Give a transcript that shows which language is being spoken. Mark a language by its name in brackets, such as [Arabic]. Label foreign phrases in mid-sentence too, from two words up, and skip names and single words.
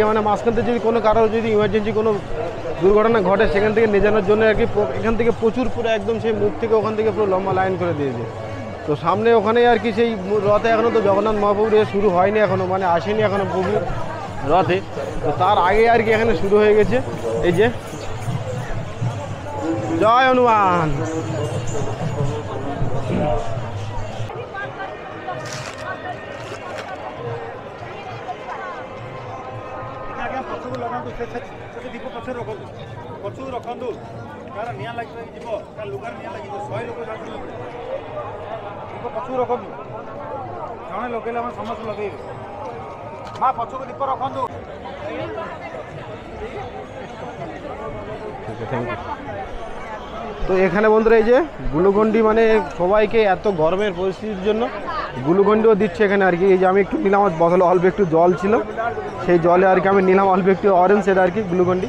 [Bangla] মানে মাঝখান থেকে যদি কোনো কারো যদি ইমার্জেন্সি কোনো দুর্ঘটনা ঘটে সেখান থেকে নিয়ে যাওয়ার জন্য আর কি এখান থেকে প্রচুর পুরো একদম সেই মুখ থেকে ওখান থেকে পুরো লম্বা লাইন করে দিয়েছে। তো সামনে ওখানে আর কি সেই রথে এখনও তো জগন্নাথ মহাপ্রভুর শুরু হয়নি এখনও, মানে আসেনি এখনও প্রভু রথে। তো তার আগে আর কি এখানে শুরু হয়ে গেছে। এই যে জয় হনুমান। [Odia] ଦୀପ ପଛରେ ରଖନ୍ତୁ, ପଛକୁ ରଖନ୍ତୁ, କାହାର ନିଆଁ ଲାଗିବ ଯିବ, କାହାର ଲୁଗାରେ ନିଆଁ ଲାଗିବ, 100 ଲୋକ ଯାଉଛନ୍ତି। ଦୀପ ପଛକୁ ରଖନ୍ତୁ, ଜଣେ ଲଗେଇଲେ ଆମେ ସମସ୍ତେ ଲଗେଇବେ। ମା ପଛକୁ ଦୀପ ରଖନ୍ତୁ। [Bangla] তো এখানে বন্ধুরা এই যে গ্লুকন্ডি, মানে সবাইকে এত গরমের পরিস্থিতির জন্য গ্লুকন্ডিও দিচ্ছে এখানে আর কি। এই যে আমি একটু নিলাম, আমার বোতলে অল্প একটু জল ছিল, সেই জলে আর কি আমি নিলাম অল্প একটু অরেঞ্জ, সেটা আর কি গ্লুকন্ডি।